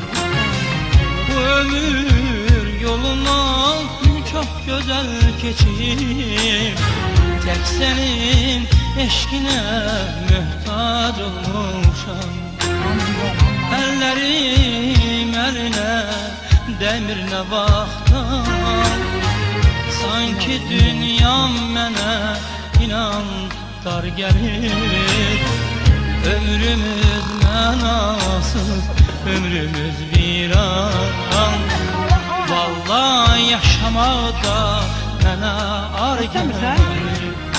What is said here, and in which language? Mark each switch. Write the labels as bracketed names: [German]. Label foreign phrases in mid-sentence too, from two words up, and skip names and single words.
[Turkish] Bu ömür yolundan çok güzel geçip tek senin eşkine muhtaç olmuşam. [Azerbaijani] Ellerim eline demirine baxdan, sanki dünyam mənə inan dar gəlir. Ömrümüz mənasız, ömrümüz viran. Vallahi yaşamaqda mənə ar gəlir.